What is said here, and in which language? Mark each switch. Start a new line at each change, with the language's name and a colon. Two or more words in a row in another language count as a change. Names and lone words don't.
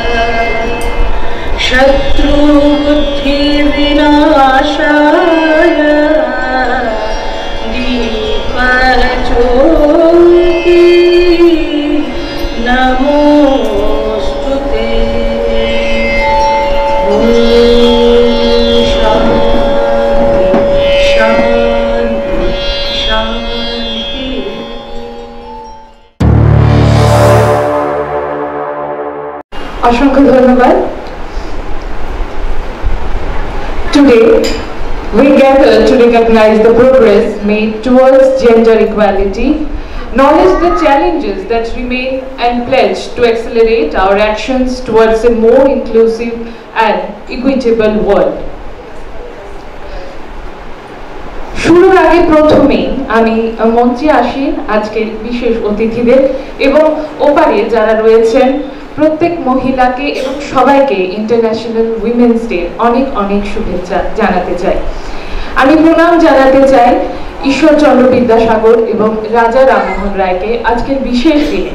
Sanskrit: शत्रुबुद्धिविनाशाय दीपज्योति नमोस्तुते। शान्ति शान्ति।
Bangla: অসংখ্য ধন্যবাদ।
English: Today we gather to recognize the progress made towards gender equality, acknowledge the challenges that remain and pledge to accelerate our actions towards a more inclusive and equitable world.
Bangla: শুরুর আগে প্রথমেই আমি মঞ্চে আসি আজকের বিশেষ অতিথিদের এবং ওপারে যারা রয়েছেন প্রত্যেক মহিলাকে এবং সবাইকে ইন্টারন্যাশনাল উইমেন্স ডে অনেক অনেক শুভেচ্ছা জানাতে চাই। আমি প্রণাম জানাতে চাই ঈশ্বরচন্দ্র বিদ্যাসাগর এবং রাজা রামমোহন রায়কে আজকের বিশেষ দিনে।